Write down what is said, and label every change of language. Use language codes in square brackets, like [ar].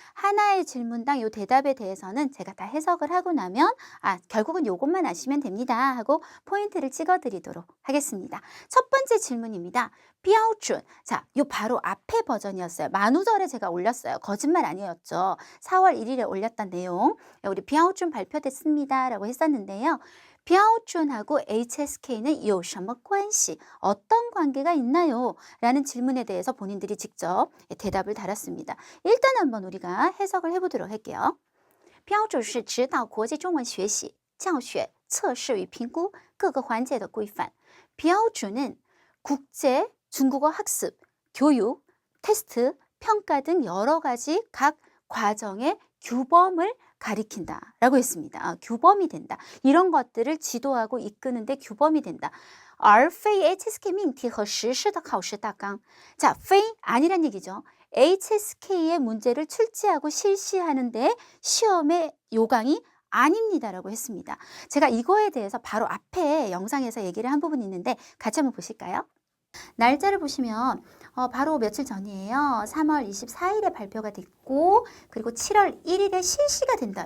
[ko] 하나의 질문당 요 대답에 대해서는 제가 다 해석을 하고 나면 결국은 요것만 아시면 됩니다 하고 포인트를 찍어드리도록 하겠습니다. 첫 번째 질문입니다. 삐아오준. 자, 요 바로 앞에 버전이었어요. 만우절에 제가 올렸어요. 거짓말 아니었죠. 4월 1일에 올렸던 내용. 우리 삐아오준 발표됐습니다 라고 했었는데요. 삐아오준하고 HSK는 [zh] 有什么关系? [ko] 어떤 관계가 있나요? 라는 질문에 대해서 본인들이 직접 대답을 달았습니다. 일단 한번 우리가 해석을 해보도록 할게요. [zh] 标准是指导国际中文学习、教学、测试与评估各个环节的规范。 [ko] 标准은 국제 중국어 학습, 교육, 테스트, 평가 등 여러 가지 각 과정의 규범을 가리킨다 라고 했습니다. 규범이 된다. 이런 것들을 지도하고 이끄는데 규범이 된다. [zh] 而非 HSK 命题和实施的考试大纲. [ko] 자, 非 아니란 얘기죠. HSK의 문제를 출제하고 실시하는데 시험의 요강이 아닙니다라고 했습니다. 제가 이거에 대해서 바로 앞에 영상에서 얘기를 한 부분이 있는데 같이 한번 보실까요? 날짜를 보시면 바로 며칠 전이에요. 3월 24일에 발표가 됐고, 그리고 7월 1일에 실시가 된다.